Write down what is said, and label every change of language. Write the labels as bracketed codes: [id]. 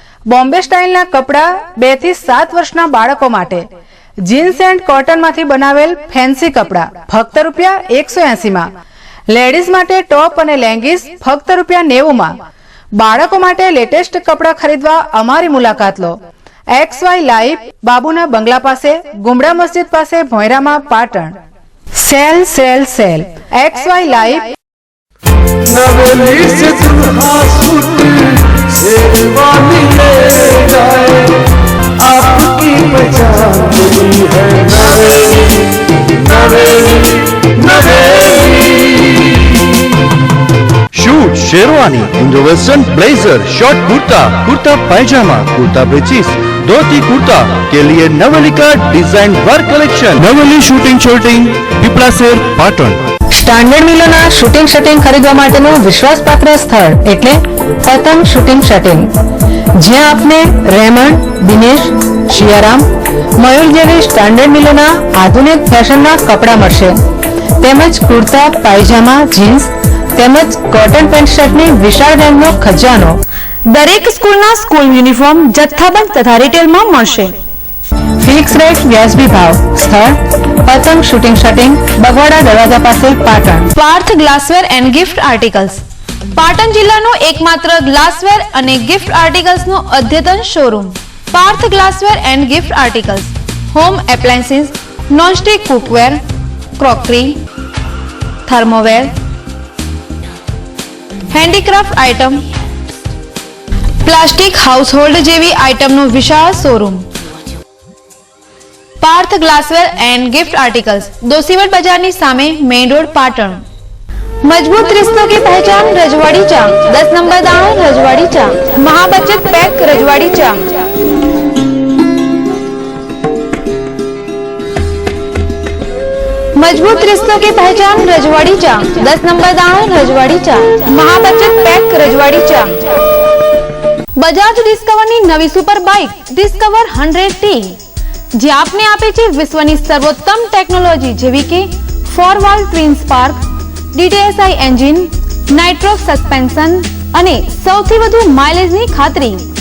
[gu] બોમ્બે સ્ટાઇલના કપડાં 2 થી 7 વર્ષના બાળકો માટે, જીન્સ એન્ડ કોટનમાંથી બનાવેલ ફેન્સી કપડાં ફક્ત ₹180માં, લેડીઝ માટે ટોપ અને લેંગીસ ફક્ત ₹90માં. બાળકો માટે લેટેસ્ટ કપડાં ખરીદવા અમારી મુલાકાત લો. XY લાઈફ, બાબુના બંગલા પાસે, ગુમડા મસ્જિદ પાસે, ભોંયરામાં, Patan. Sale sale sale XY life. [hi] नवेली से दुल्हा सूट शेरवानी ले जाए, आपकी पहचान है नवेली नवेली नवेली. Shoot sherwani, Indo western blazer, short kurta, kurta पैजामा, कुर्ता पेचिस, धोती कुर्ता के लिए नवेली का डिजाइन वर्क कलेक्शन. नवेली shooting shirting, पिपलासेर, Patan. [gu] Standard મિલોના shooting શર્ટિંગ ખરીદવા માટેનું વિશ્વાસપાત્ર સ્થળ એટલે પતંગ શૂટિંગ શર્ટિંગ, જ્યાં આપને રેમન્ડ, દિનેશ, શિયારામ, મયુર જેવી સ્ટાન્ડર્ડ મિલોના આધુનિક ફેશનના કપડાં મળશે, તેમજ કુર્તા, પાયજામા, જીન્સ તેમજ કોટન પેન્ટ શર્ટની વિશાળ રેન્જનો ખજાનો. દરેક સ્કૂલના સ્કૂલ યુનિફોર્મ જથ્થાબંધ તથા રિટેલમાં મળશે. ફિક્સ રેટ, વ્યાજબી ભાવ. સ્થળ પતંગ શૂટિંગ શર્ટિંગ, બગવાડા દરવાજા પાસે, Patan. Parth ગ્લાસવેર and gift articles, Patan જિલ્લાનો એકમાત્ર ગ્લાસવેર અને ગિફ્ટ આર્ટિકલ્સનો અદ્યતન showroom. Parth ગ્લાસવેર and gift articles, home appliances, nonstick કુકવેર, crockery, થર્મોવેર, handicraft item, plastic household જેવી આઇટમનો વિશાળ showroom. Partha ग्लासवेर and gift articles, दोशीवट बाजार ની સામે, मेन रोड, पाटण. [hi] मजबूत रिश्तों की पहचान रजवाड़ी चा, 10 नंबर दाणो रजवाड़ी चा, महाबचत पैक रजवाड़ी चा. मजबूत रिश्तों की पहचान रजवाड़ी चा, 10 नंबर दाणो रजवाड़ी चा, महाबचत पैक रजवाड़ी चा. [gu] बजाज डिस्कवर ની નવી સુપર બાઇક ડિસ્કવર 100T, જે આપને આપે છે વિશ્વની સર્વોત્તમ ટેકનોલોજી જેવી કે 4 twin spark, DTSI engine, નાઇટ્રોક્સ suspension અને સૌથી વધુ માઇલેજની ખાતરી.